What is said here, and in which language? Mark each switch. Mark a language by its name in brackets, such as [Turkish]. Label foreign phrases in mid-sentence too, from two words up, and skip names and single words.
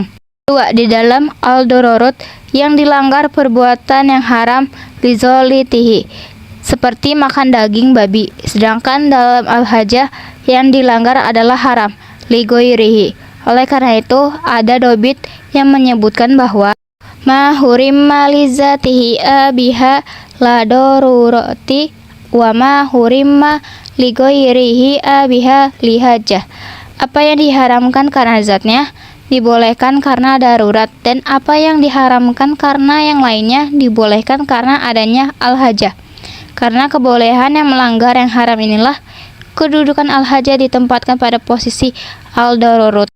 [Indonesian] Kedua, di dalam al-dororut yang dilanggar perbuatan yang haram lizolitihi, seperti makan daging babi, sedangkan dalam al-hajah yang dilanggar adalah haram ligoirihi. Oleh karena itu, ada dobit yang menyebutkan bahwa [Arabic] ما حرم لذاته أبيح للضرورة وما حرم لغيره أبيح للحاجة. [Indonesian] Apa yang diharamkan karena zatnya dibolehkan karena darurat, dan apa yang diharamkan karena yang lainnya dibolehkan karena adanya al-hajah. Karena kebolehan yang melanggar yang haram inilah kedudukan al-haja ditempatkan pada posisi al-darurut.